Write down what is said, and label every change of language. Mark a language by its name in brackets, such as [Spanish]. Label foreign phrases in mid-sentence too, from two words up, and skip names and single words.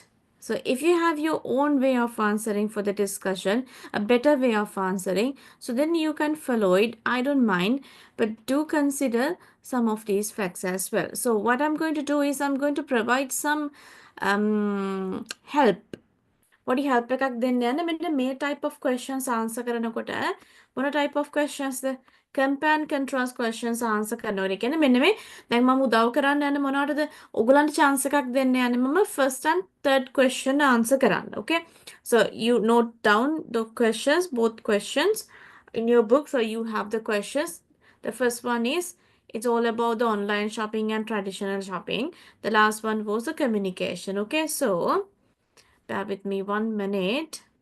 [English] So if you have your own way of answering for the discussion, a better way of answering, so then you can follow it. I don't mind, but do consider some of these facts as well. So what I'm going to do is I'm going to provide some help [Sinhala] පොඩි help එකක් දෙන්න යන්න මෙන්න මේ [English] type of questions answer [Sinhala] කරනකොට මොන [English] type of questions ද compare and contrast questions answer [Sinhala] කරනකොට කියන්නේ මෙන්න මේ දැන් මම උදව් කරන්න යන්නේ මොනවටද ඔයගලන්ට [English] chance [Sinhala] එකක් දෙන්න යන්නේ මම [English] first and third question answer කරන්න. Okay, so you note down the questions, both questions in your book, so you have the questions. The first one is it's all about the online shopping and traditional shopping. The last one was the communication. Okay, so bear with me 1 minute.